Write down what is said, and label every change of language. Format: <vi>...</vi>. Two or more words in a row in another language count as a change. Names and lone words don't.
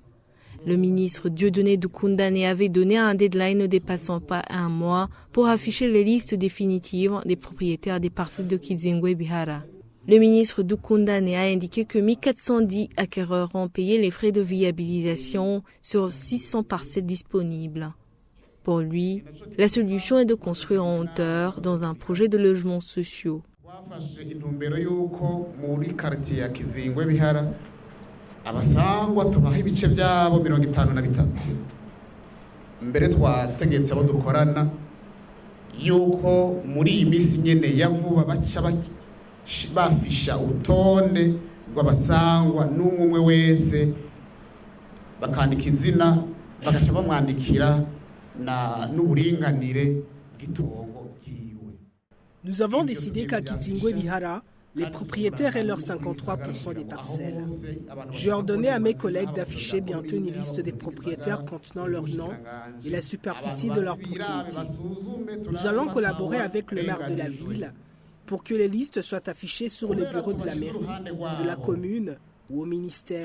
<fr>Le ministre Dieudonné Dukundane avait donné un deadline ne dépassant pas un mois pour afficher les listes définitives des propriétaires des parcelles de Kizingwe Bihara. Le ministre Dukundane a indiqué que 1410 acquéreurs ont payé les frais de viabilisation sur 600 parcelles disponibles. Pour lui, la solution est de construire en hauteur dans un projet de logements sociaux.</fr> <rn>Abasangwa tubaha ibice byabo 53 mbere twategetse abo dukorana yuko muri iyi minsi nyene ya vuba baca bafisha urutonde rw'abasangwa n'umwe wese bakandika izina bagaca bamwandikira n'uburinganire bw'itongo ryiwe.</rn> <fr>Nous avons décidé qu'à Kizingwe Bihara, les propriétaires aient leurs 53% des parcelles. J'ai ordonné à mes collègues d'afficher bientôt une liste des propriétaires contenant leur nom et la superficie de leur propriété. Nous allons collaborer avec le maire de la ville pour que les listes soient affichées sur les bureaux de la mairie, de la commune ou au ministère.</fr>